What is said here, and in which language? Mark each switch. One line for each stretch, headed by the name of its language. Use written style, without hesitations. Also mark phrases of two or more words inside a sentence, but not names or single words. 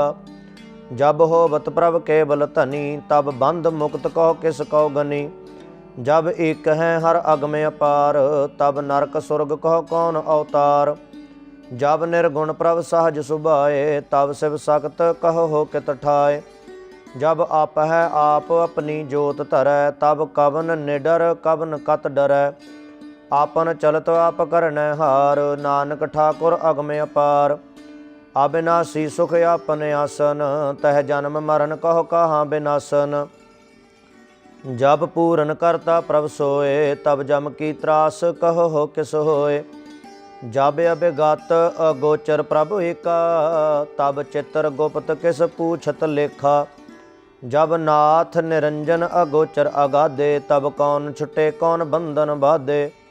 Hindi: जब होबत प्रभ केवल धनी, तब बंध मुक्त कहो किस कौ गनी। जब एक है हर अगम अपार, तब नरक सुरग कहो कौन अवतार। जब निर्गुण प्रभ सहज सुभाए, तब शिव सख्त कहो हो कित ठाए। जब आप है आप अपनी जोत धरै, तब कवन निडर कवन कत डरै। आपन चलत आप करनै हार, नानक ठाकुर अगम अपार। अविनाशी सुख आपन आसन, तह जन्म मरण कहो कहाँ बिनासन। जब पूरन करता प्रभ सोए, तब जम की त्रास कहो हो किस होए। जब अभिगत अगोचर प्रभु एका, तब चित्र गुप्त किस पूछत लेखा। जब नाथ निरंजन अगोचर अगाधे, तब कौन छुटे कौन बंधन बाधे।